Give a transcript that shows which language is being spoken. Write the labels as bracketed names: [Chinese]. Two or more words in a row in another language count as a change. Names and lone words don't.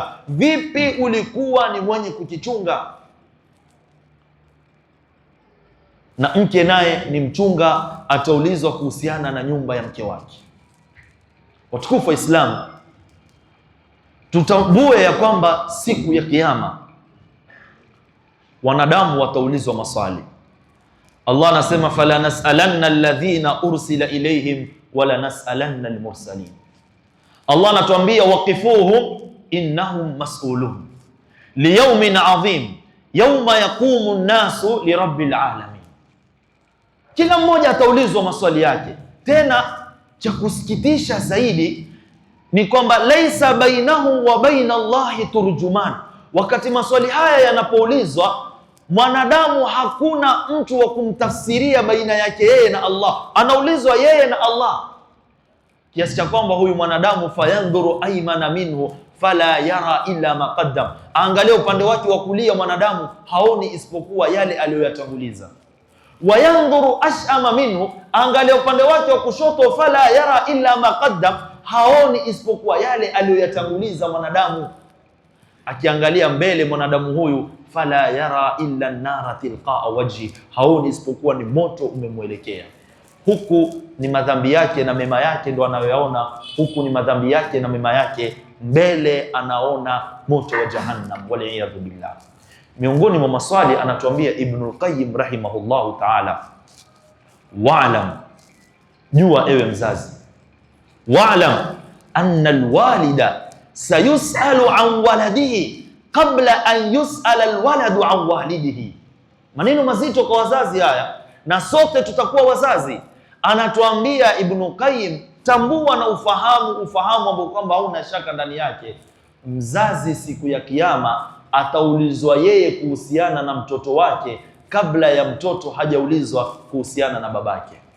[Swahili] Vipi ulikuwa ni mwenye kukichunga? Na mke naye ni mchunga, ataulizwa kuhusiana na nyumba ya mke wake. Watukufu wa Islam, tutambue ya kwamba siku ya Kiyama wanadamu wataulizwa maswali. [Arabic] Allah anasema فلنسألن الذين أرسل إليهم ولنسألن المرسلين. Allah anatuambia وقفوهم إنهم مسؤولون ليوم عظيم يوم يقوم الناس لرب العالمين. [Swahili] Kila mmoja ataulizwa maswali yake. Tena cha kusikitisha zaidi ni kwamba [Arabic] ليس بينه وبين الله ترجمان. [Swahili] Wakati maswali haya yanapoulizwa, mwanadamu hakuna mtu wa kumtafsiria baina yake yeye na Allah. Anaulizwa yeye na Allah, kiasi cha kwamba huyu mwanadamu [Arabic] فينظر أيمن منه فلا يرى إلا ما قدم, [Swahili] angalia upande wake wa kulia, mwanadamu haoni isipokuwa yale aliyoyatanguliza. [Arabic] وينظر أشأم منه, [Swahili] angalia upande wake wa kushoto, [Arabic] فلا يرى إلا ما قدم, [Swahili] haoni isipokuwa yale aliyoyatanguliza mwanadamu. Akiangalia mbele mwanadamu huyu, [Arabic] فلا يرى إلا النار تلقاء وجهه, [Swahili] haoni isipokuwa ni moto umemwelekea. Huku ni madhambi yake na mema yake ndo anayoyaona, huku ni madhambi yake na mema yake, mbele anaona moto wa Jahannam, [Arabic] والعياذ بالله. [Swahili] Miongoni mwa maswali anatuambia Ibnul Qayyim [Arabic] رحمه الله تعالى، واعلم, [Swahili] jua ewe mzazi, [Arabic] واعلم أن الوالد سيسأل عن ولده قبل أن يسأل الولد عن والده. [Swahili] Maneno mazito kwa wazazi haya, na sote tutakuwa wazazi. Anatuambia Ibnul Qayyim, tambua na ufahamu ambao kwamba hauna shaka ndani yake. Mzazi siku ya Kiyama ataulizwa yeye kuhusiana na mtoto wake kabla ya mtoto hajaulizwa kuhusiana na babake.